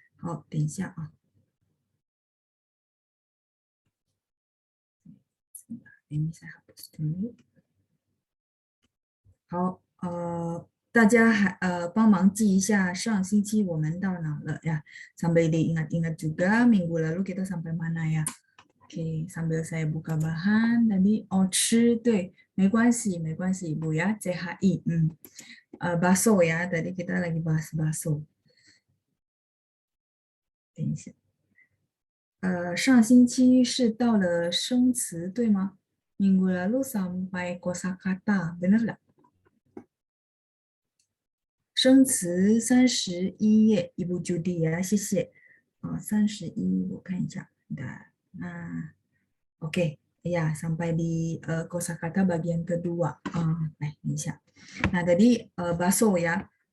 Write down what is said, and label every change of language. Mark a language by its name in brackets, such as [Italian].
[Indonesian] Oh, [Chinese] 等一下 啊， [Indonesian] ini saya hapus dulu. [Chinese] 好，大家帮忙记一下上星期我们到哪了ya. [Indonesian] Sampai diingat-ingat juga minggu lalu kita sampai mana ya. Oke, sambil saya buka bahan tadi. Oh, [Chinese] 吃，对，没关系， [Indonesian] Ibu ya. CHI. Bakso ya, tadi kita lagi bahas bakso. [Chinese] 等一下，上星期是到了生词，对吗？ [Indonesian] Minggu lalu sampai kosakata, benar nggak？ [Chinese] 生词31页，Ibu Judy ya, 谢谢。 [Indonesian] 31， [Chinese] 我看一下。 [Indonesian] Nah, oke, ya sampai di kosakata bagian kedua. Nah, [Chinese] 等一下。 [Indonesian] Nah, tadi bakso ya.